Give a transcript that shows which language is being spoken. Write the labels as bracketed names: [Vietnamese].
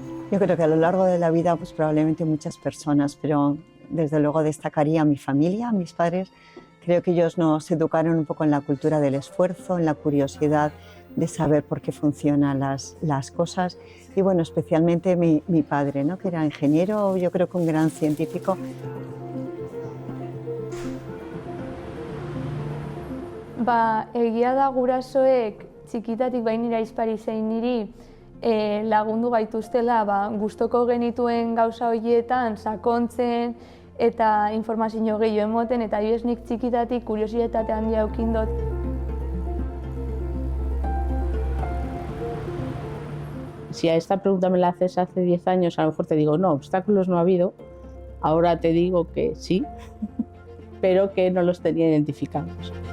[Spanish] Yo creo que a lo largo de la vida, pues probablemente muchas personas, pero desde luego destacaría a mi familia, a mis padres. Creo que ellos nos educaron un poco en la cultura del esfuerzo, en la curiosidad de saber por qué funcionan las cosas. Y bueno, especialmente mi padre, ¿no? Que era ingeniero, yo creo que un gran científico. [Basque] Egia da gurasoek txikitatik bainira aizpari zein niri lagundu gaituztela gustoko genituen gauza horietan sakontzen eta informazio gehiago emoten, eta nik txikitatik kuriositate handia edukin dut. [Spanish] Si a esta pregunta me la haces hace 10 años, a lo mejor te digo, no, obstáculos no ha habido. Ahora te digo que sí, pero que no los tenía identificados.